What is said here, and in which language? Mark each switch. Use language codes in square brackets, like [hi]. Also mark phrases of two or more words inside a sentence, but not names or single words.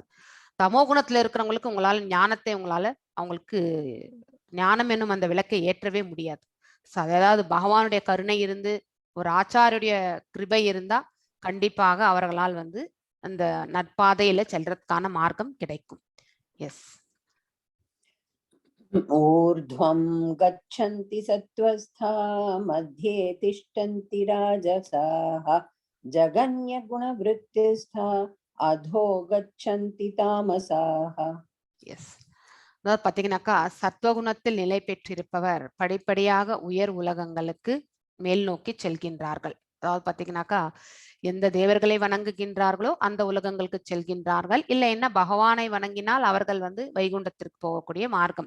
[ta] தமோ குணத்துல இருக்கிறவங்களுக்கு உங்களால ஞானத்தை அவங்களுக்கு ஞானம் என்னும் அந்த விளக்கை ஏற்றவே முடியாது. அதாவது பகவானுடைய கருணை இருந்து ஒரு ஆச்சாரிய கிருபை இருந்தா கண்டிப்பாக அவர்களால் வந்து அந்த நற்பாதையில செல்றதுக்கான மார்க்கம் கிடைக்கும். எஸ். [sa] ऊर्ध्वं गच्छन्ति सत्त्वस्था मध्ये तिष्ठन्ति राजसाः जगन्यगुणवृत्तिस्था अधो गच्छन्ति तामसाः. [ta] எஸ். அதாவது பாத்தீங்கன்னாக்கா சத்வகுணத்தில் நிலை பெற்றிருப்பவர் படிப்படியாக உயர் உலகங்களுக்கு மேல் நோக்கி செல்கின்றார்கள். அதாவது பாத்தீங்கன்னாக்கா எந்த தேவர்களை வணங்குகின்றார்களோ அந்த உலகங்களுக்கு செல்கின்றார்கள். இல்லை என்ன பகவானை வணங்கினால் அவர்கள் வந்து வைகுண்டத்திற்கு போகக்கூடிய மார்க்கம்.